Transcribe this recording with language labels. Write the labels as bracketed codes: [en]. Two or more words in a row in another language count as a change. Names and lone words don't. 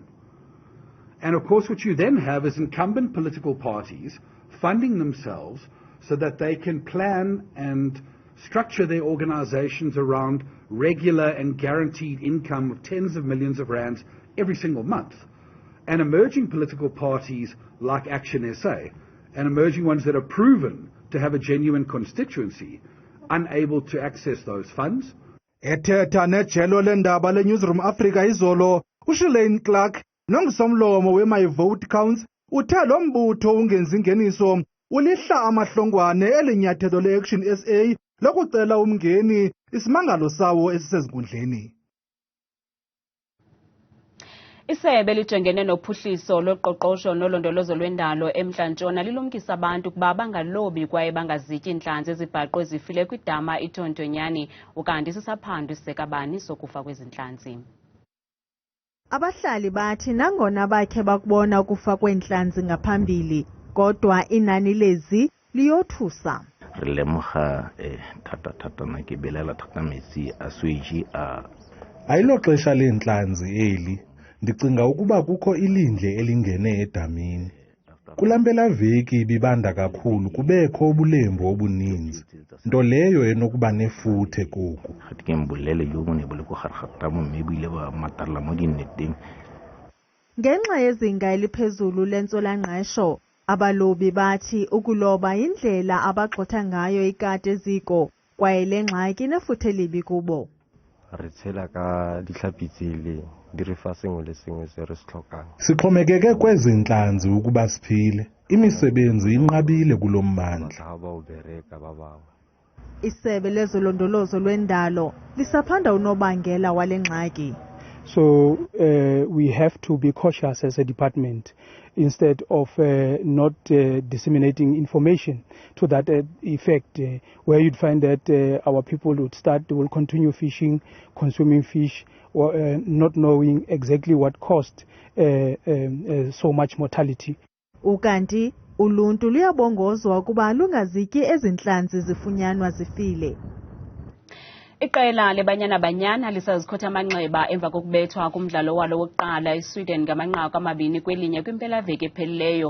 [en] And of course, what you then have is incumbent political parties funding themselves so that they can plan and structure their organizations around regular and guaranteed income of tens of millions of rands every single month. And emerging political parties like ActionSA, and emerging ones that are proven to have a genuine constituency, unable to access those funds. [xh] Ethetha nejelo lendaba leNewsroom Africa izolo, uShilane Clark, nongusomlomo we-My-Vote Counts, uthe lo mbutho ungenzi ingeniso ulihla amahlongwane elinyathelo le-ActionSA lokucela umngeni isimangalo sawo esisezinkundleni. Isebe lijongene nophuhliso loqoqosho nolondolozo lwendalo eMntla Ntshona lilumkisa abantu ukuba bangalobi kwaye bangazityi iintlanzi ezibhaqwe zifile kwidama iThontonyani ukanti sisaphando isekabani sokufa kwezintlanzi. Abahlali bathi nangona bakhe bakubona ukufa kweentlanzi ngaphambili kodwa inani lezi liyothusa. [tn] Re lemoga thata na ke belela thata metsi a switshi a [xh] ayilo xesha leentlanzi eli. Ndicinga ukuba kukho ilindle elingene edamini. Kulampelaveki ibibanda kakhulu kubekho ubulembu obuninzi. Nto leyo enokuba nefuthe koku. Ngenxa yezinga eliphezulu lentswela-ngqesho, abalobi bathi ukuloba yindlela abagxotha ngayo ikati eziko kwaye le ngxaki inefuthe libi kubo. [tn] Re tshela ka ditlhapi tsele di re fa sengwe le sengwe se re se tlhokang. [xh] Sixhomekeke kwezi ntlanzi ukuba siphile. Imisebenzi inqabile kulo mmandla. Isebe lezolondolozo lwendalo lisaphanda unobangela wale ngxaki. [en] So we have to be cautious as a department instead of not disseminating information to that effect, where you'd find that our people will continue fishing, consuming fish, or not knowing exactly what caused so much mortality. [xh] Ukanti uluntu luyabongozwa ukuba lungazityi ezintlanzi zifunyanwa zifile. Iqela leBanyana Banyana lisazikhotha amanxeba emva kokubethwa kumdlalo walo wokuqala eSweden ngamanqaku 2 kwelinye kwimpelaveki ephelileyo.